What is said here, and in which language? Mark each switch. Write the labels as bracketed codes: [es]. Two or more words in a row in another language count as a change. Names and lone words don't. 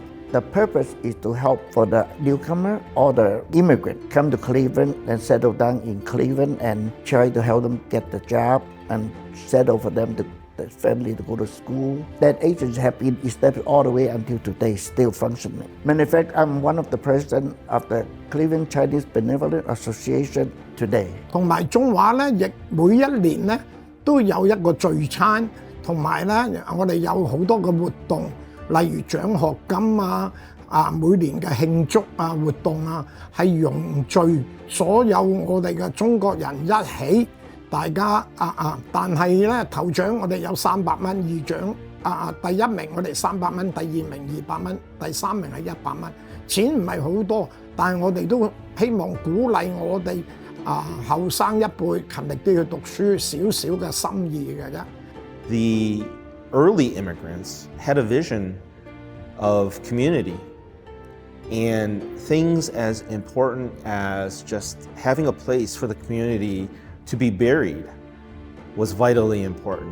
[en] The purpose is to help for the newcomer or the immigrant come to Cleveland and settle down in Cleveland and try to help them get the job and settle for them to the family to go to school. That agency have been established all the way until today, still functioning. Matter of fact, I'm one of the president of the Cleveland Chinese Benevolent Association today. [yue] 同埋中華咧，亦每一年咧都有一個聚餐，同埋咧我哋有好多嘅活動，例如獎學金每年嘅慶祝活動係凝聚所有我哋嘅中國人一起。大家但係咧頭獎我哋有300蚊，二獎第一名我哋300蚊，第二名200蚊，第三名係100蚊。錢唔係好多，但係我哋都希望鼓勵我哋後生一輩勤力啲去讀書，少少嘅心意嘅啫。 [en] The early immigrants had a vision of community and things as important as just having a place for the community to be buried was vitally important.